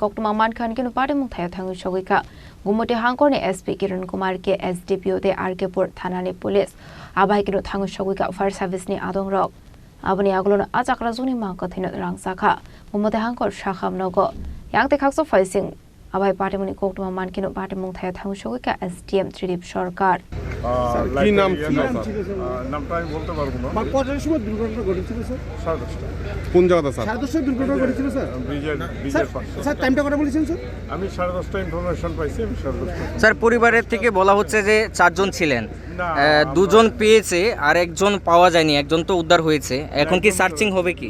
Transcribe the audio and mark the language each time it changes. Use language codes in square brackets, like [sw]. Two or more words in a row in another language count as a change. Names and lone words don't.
[trp] Koktwma Mankheno Patimung Thaio Thangwi Sogwikha Gumoti Hangkor ni SP Kiran Kumar ke SDPO de Rwimani Thanani police Abai kino Thangwi Sogwikha [en] fire service [trp] ni Adongrok Abani aglo ajakra zuni mangka thina rangsakha Gumoti Hangkor Saha Nogo Yangte khakso faising Abai Patimung ni Koktwma Mankheno Patimung Thaio Thangwi Sogwikha SDM Tripura Sarkar [bn] কি নাম ছিল নামটা আমি বলতে পারবো না কটার সময় দুর্ঘটনা ঘটেছিল স্যার 10:30 কোন জায়গাতে স্যার 10:30 দুর্ঘটনা ঘটেছিল স্যার ব্রিজের পাশে স্যার টাইমটা কত বলেছেন স্যার আমি 10:30 ইনফরমেশন পাইছি আমি 10:30 স্যার পরিবারের থেকে বলা হচ্ছে যে 4 জন ছিলেন দুজন পেয়েছে আর একজন পাওয়া যায়নি একজন তো উদ্ধার হয়েছে এখন কি সার্চিং হবে কি